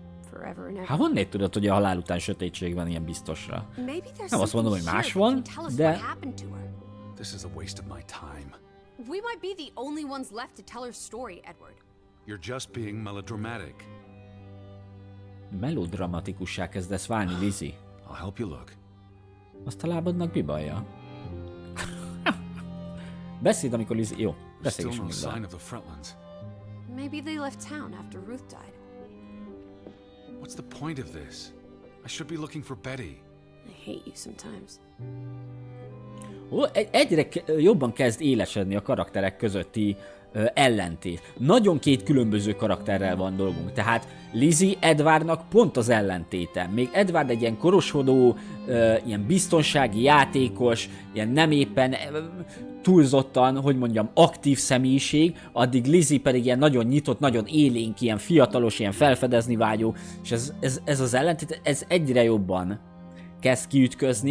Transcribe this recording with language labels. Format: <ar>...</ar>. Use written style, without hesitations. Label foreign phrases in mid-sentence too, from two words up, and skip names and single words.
<en>forever and ever.</en> <hu>Hát honnét tudod, hogy a halál után sötétség van ilyen biztosra?</hu> <en>Maybe there's</en> <hu>Nem azt mondom, hogy</hu> <en>something</en> <hu>más</hu> <en>here that</en> <hu>van,</hu> <en>can tell us</en> <hu>de...</hu> <en>what happened to her. This is a waste of my time. We might be the only ones left to tell her story, Edward. You're just being melodramatic.</en> <hu>Melodramatikussá kezdesz válni, Lizzie.</hu> <en>I'll help you look.</en> <hu>Azt a lábadnak mi baja? Beszéd, amikor Lizzie... Jó,</hu> <en>Still</en> <hu>beszélgessünk</hu> <en>no</en> <hu>még</hu> <en>sign</en> <hu>vele.</hu> <en>of the Fretlands. Maybe they left town after Ruth died. What's the point of this? I should be looking for Betty. I hate you sometimes.</en> <hu>Ó, egyre jobban kezd élesedni a karakterek közötti ellentét. Nagyon két különböző karakterrel van dolgunk. Tehát Lizzie Edwardnak pont az ellentéte. Még Edward egy ilyen korosodó, ilyen biztonsági játékos, ilyen nem éppen túlzottan, hogy mondjam, aktív személyiség, addig Lizzie pedig ilyen nagyon nyitott, nagyon élénk, ilyen fiatalos, ilyen felfedezni vágyó, és ez az ellentét, ez egyre jobban kezd kiütközni.</hu>